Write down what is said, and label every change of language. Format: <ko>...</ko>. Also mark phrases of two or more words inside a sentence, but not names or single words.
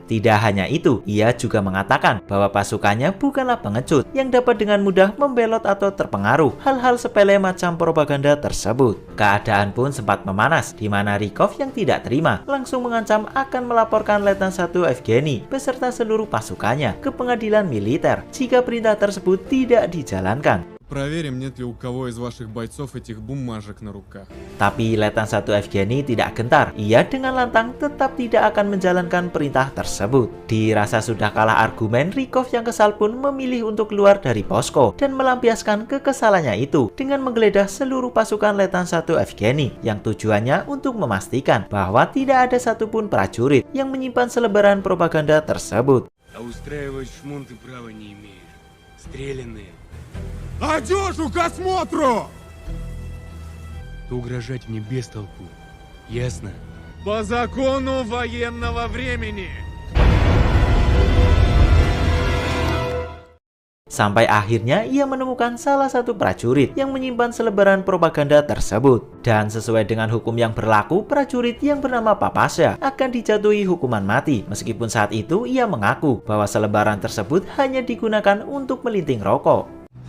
<id>Tidak hanya itu, ia juga mengatakan bahwa pasukannya bukanlah pengecut yang dapat dengan mudah membelot atau terpengaruh hal-hal sepele macam propaganda tersebut. Keadaan pun sempat memanas, di mana Rykov yang tidak terima langsung mengancam akan melaporkan Letnan 1 Evgeny beserta seluruh pasukannya ke pengadilan militer jika perintah tersebut tidak dijalankan.</id> <ru>Проверим, нет ли у кого из ваших бойцов этих бумажек на руках.</ru> <id>Tapi Letnan 1 Evgeny tidak gentar. Ia dengan lantang tetap tidak akan menjalankan perintah tersebut. Dirasa sudah kalah argumen, Rykov yang kesal pun memilih untuk keluar dari posko dan melampiaskan kekesalannya itu dengan menggeledah seluruh pasukan Letnan 1 Evgeny yang tujuannya untuk memastikan bahwa tidak ada satupun prajurit yang menyimpan selebaran propaganda tersebut.</id> <ru>А устраивать шмон ты права не имеешь. Стрелянные. Одежу к осмотру! То угрожать мне без толку. Ясно? По закону военного времени!</ru> <id>Sampai akhirnya ia menemukan salah satu prajurit yang menyimpan selebaran propaganda tersebut. Dan sesuai dengan hukum yang berlaku, prajurit yang bernama Papasya akan dijatuhi hukuman mati. Meskipun saat itu ia mengaku bahwa selebaran tersebut hanya digunakan untuk melinting rokok.</id>